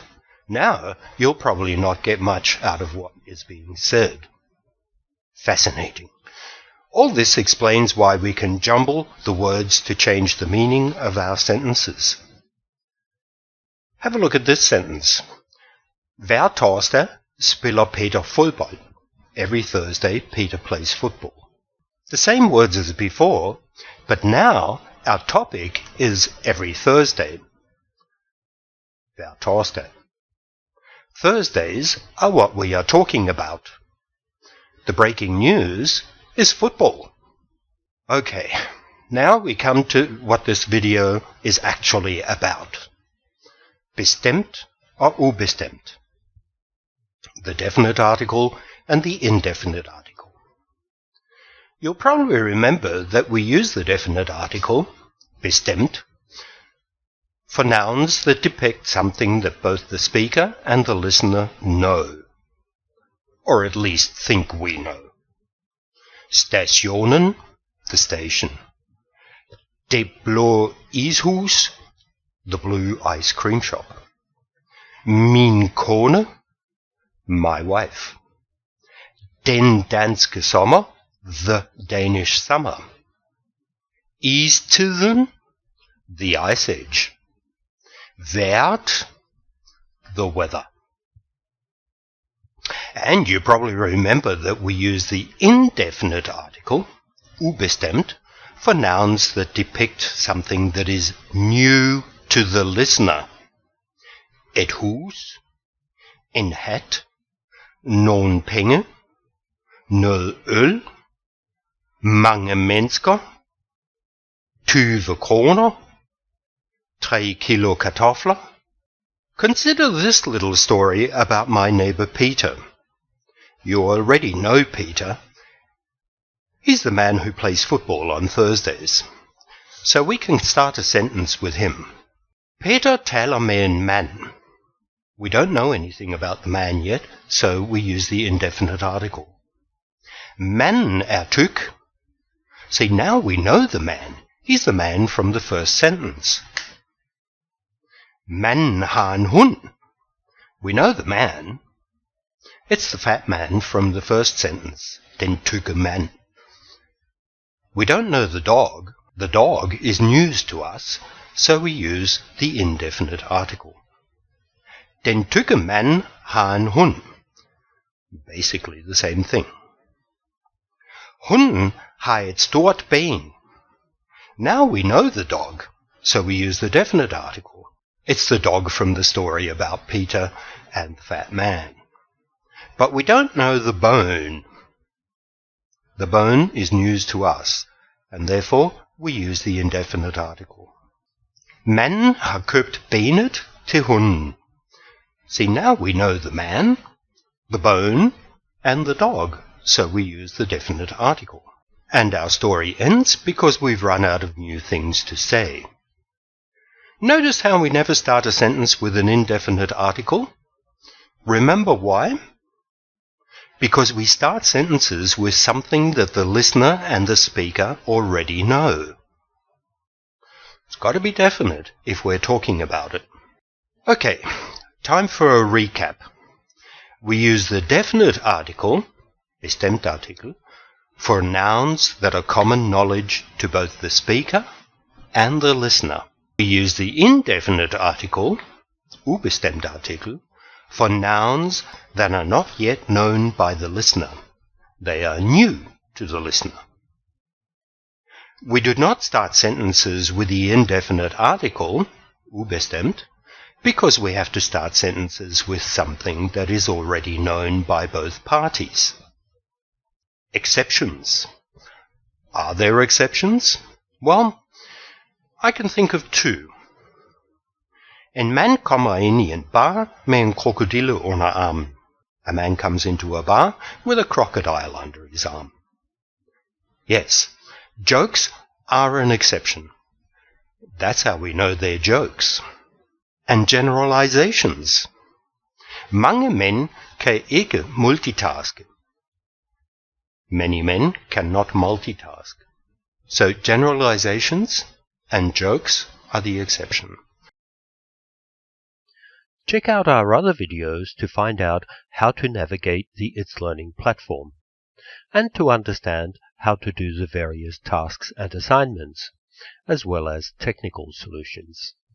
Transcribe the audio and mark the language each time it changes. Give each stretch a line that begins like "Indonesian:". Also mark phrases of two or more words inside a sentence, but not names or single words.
English: Now you'll probably not get much out of what is being said. Fascinating. All this explains why we can jumble the words to change the meaning of our sentences. Have a look at this sentence.
Danish: Hver torsdag spiller Peter fodbold.
English: Every Thursday Peter plays football. The same words as before, but now our topic is every Thursday.
Danish: Hver torsdag.
English: Thursdays are what we are talking about. The breaking news is football. Okay, now we come to what this video is actually about.
Danish: Bestemt or Ubestemt.
English: The definite article and the indefinite article. You'll probably remember that we use the definite article, bestemt, for nouns that depict something that both the speaker and the listener know, or at least think we know. Stationen, the station.
Danish: Det blå ishus,
English: the blue ice cream shop.
Danish: Min kone,
English: my wife.
Danish: Den danske sommer,
English: the Danish summer. Istiden, the ice age. Vejret, the weather. And you probably remember that we use the indefinite article, ubestemt, for nouns that depict something that is new to the listener.
Danish: Et hus, en hat, nogle penge, noget øl, mange mennesker, 20 kroner, 3 kilo kartofler.
English: Consider this little story about my neighbor Peter. You already know Peter. He's the man who plays football on Thursdays. So we can start a sentence with him.
Danish: Peter taler med en mand.
English: We don't know anything about the man yet, so we use the indefinite article.
Danish: Manden tyk.
English: See, now we know the man. He's the man from the first sentence.
Danish: Manden har en hund.
English: We know the man. It's the fat man from the first sentence.
Danish: Den tykke mand.
English: We don't know the dog. The dog is news to us, so we use the indefinite article.
Danish: Den tykke mand har en hund.
English: Basically the same thing.
Danish: Hunden har et stort ben.
English: Now we know the dog, so we use the definite article. It's the dog from the story about Peter and the fat man. But we don't know the bone. The bone is news to us, and therefore we use the indefinite article.
Danish: Manden har købt benet til hunden.
English: See, now we know the man, the bone, and the dog, so we use the definite article. And our story ends because we've run out of new things to say. Notice how we never start a sentence with an indefinite article? Remember why? Because we start sentences with something that the listener and the speaker already know. It's got to be definite if we're talking about it. Okay, time for a recap. We use the definite article,
Danish: bestemt artikel,
English: for nouns that are common knowledge to both the speaker and the listener. We use the indefinite article,
Danish: ubestemt artikel,
English: for nouns that are not yet known by the listener. They are new to the listener. We do not start sentences with the indefinite article, ubestemt, because we have to start sentences with something that is already known by both parties. Exceptions. Are there exceptions? Well, I can think of two.
Danish: En mand kommer ind i en bar med en krokodille under armen.
English: A man comes into a bar with a crocodile under his arm. Yes, jokes are an exception. That's how we know they're jokes. And generalizations.
Danish: Mange mænd kan ikke multitaske.
English: Many men cannot multitask. So generalizations and jokes are the exception. Check out our other videos to find out how to navigate the It's Learning platform and to understand how to do the various tasks and assignments, as well as technical solutions.